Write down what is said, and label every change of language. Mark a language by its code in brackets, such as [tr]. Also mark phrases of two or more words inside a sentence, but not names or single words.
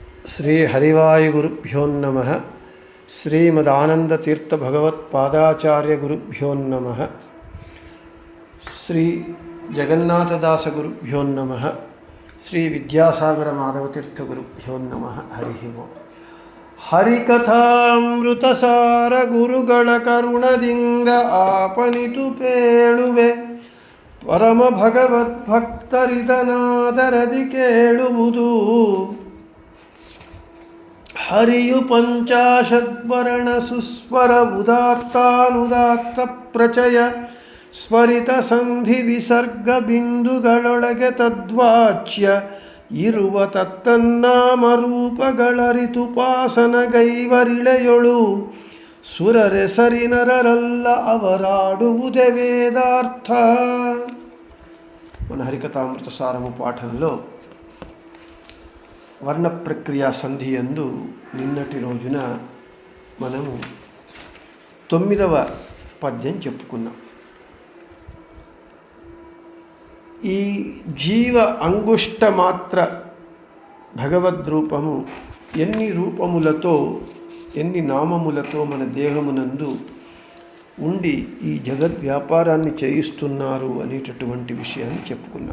[sa] శ్రీ హరివాయుగురుభ్యో నమః. శ్రీమదానందతీర్థభగవత్పాదాచార్యగురుభ్యో నమః. శ్రీ జగన్నాథదాసగురుభ్యో నమః. శ్రీ విద్యాసాగర మాధవతీర్థగురుభ్యో నమః. హరి ఓం. [kn] ಹರಿಕಥಾಮೃತಸಾರ ಗುರುಗಳ ಕರುಣದಿಂದ ಆಪನಿತು ಪೇಳುವೆ ಪರಮ ಭಗವದ್ಭಕ್ತರಿದನಾದರದಿ ಕೇಳುವುದು. ಹರಿಯು ಪಂಚಾಶದ್ವರ್ಣ ಸುಸ್ವರ ಉದಾತ್ತಾನುದಾತ್ತ ಪ್ರಚಯ ಸ್ವರಿತ ಸಂಧಿ ವಿಸರ್ಗ ಬಿಂದುಗಳೊಳಗೆ ತದ್ವಾಚ್ಯ ಇರುವ ತತ್ತನ್ನಾಮರೂಪಗಳರಿತುಪಾಸನಗೈವರಿಳೆಯೊಳು ಸುರರೆಸರಿನರಲ್ಲ ಅವರಾಡುವುದೇ ವೇದಾರ್ಥ. [te] మన హరికథామృత సారము పాఠంలో వర్ణ ప్రక్రియ సంధి యందు నిన్నటి రోజున మనము 9వ పద్యం చెప్పుకున్నాం. ఈ జీవ అంగుష్ట మాత్ర భగవద్రూపము ఎన్ని రూపములతో ఎన్ని నామములతో మన దేహమునందు ఉండి ఈ జగద్ వ్యాపారాన్ని చేయిస్తున్నారు అనేటటువంటి విషయాన్ని చెప్పుకున్నాం.